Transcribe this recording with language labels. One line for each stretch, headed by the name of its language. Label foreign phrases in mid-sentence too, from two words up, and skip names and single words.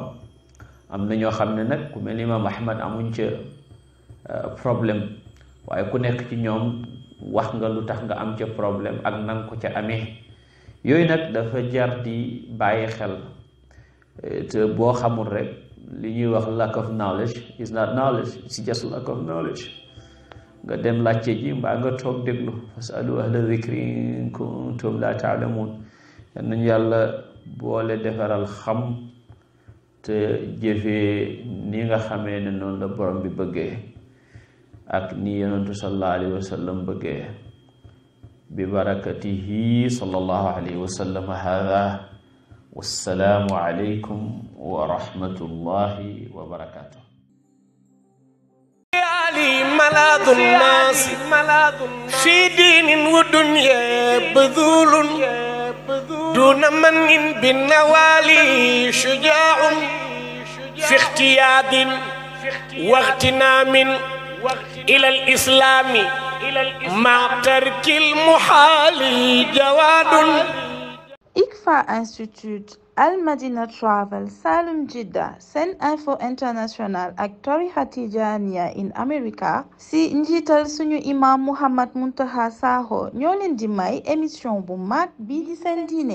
Wolof: am na ñoo xam ne nag ku mel ni Imaam Ahmad amuñ ca problème waaye ku nekk ci ñoom wax nga lu tax nga am ca problème ak nang ko ca amee yooyu nag dafa jar di bàyyi xel te boo xamul rek li ñuy wax
English: lack of knowledge is not knowledge, it's just lack of knowledge.
Wolof: nga dem laajte ji mbaa nga toog déglu
Arabic: فاسألوا أهل الذكر إن كنتم لا تعلمون.
Wolof: yal nañu yàlla boole defaral xam te jëfee ni nga xamee ne noonu la borom bi bëggee ak ni yonentu
Arabic: صلى الله عليه وسلم
Wolof: bëggee
Arabic: ببركته صلى الله عليه وسلم. هذا والسلام عليكم ورحمة الله وبركاته. ملاذ الناس في دين ودنيا بذول دون من بالنوالي شجاع في اختياد واغتنام إلى الإسلام مع ترك المحال جواد.
Wolof: ICFA Institute, Al Madina Travel, Salum Jidda, Sen Info International ak tarixa Tijaaniya in America si njiital suñu imam Muhammad Muntaqa Sakho ñoo leen di may émission bu mag bii di seen diine.